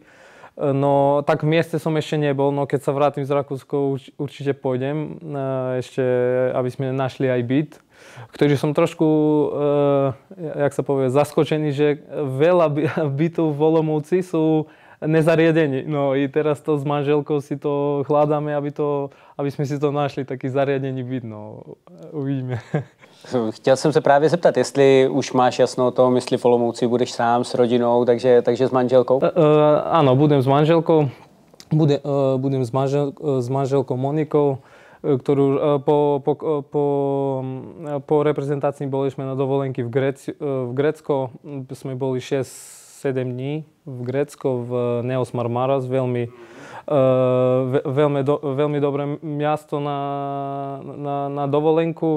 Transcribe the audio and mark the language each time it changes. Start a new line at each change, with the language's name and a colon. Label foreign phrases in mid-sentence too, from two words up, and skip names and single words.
Slovak: No tak v mieste som ešte nebol, no keď sa vrátim z Rakúska určite pôjdem, ešte aby sme našli aj byt, ktorý som trošku, jak sa povie, zaskočený, že veľa bytov v Olomouci sú nezariadení. No i teraz to s manželkou si to hľadáme, aby sme si to našli, taký zariadený byt, no uvidíme.
Czech: Chtěl jsem se právě zeptat, jestli už máš jasno o tom, jestli v Olomouci budeš sám s rodinou, takže s manželkou?
Slovak: Áno, budem s manželkou. Budem s manželkou Monikou, ktorú po reprezentácii boli sme na dovolenky v Grécku. Sme boli 6-7 dní v Grécku, v Neos Marmaras, veľmi dobré miasto na dovolenku.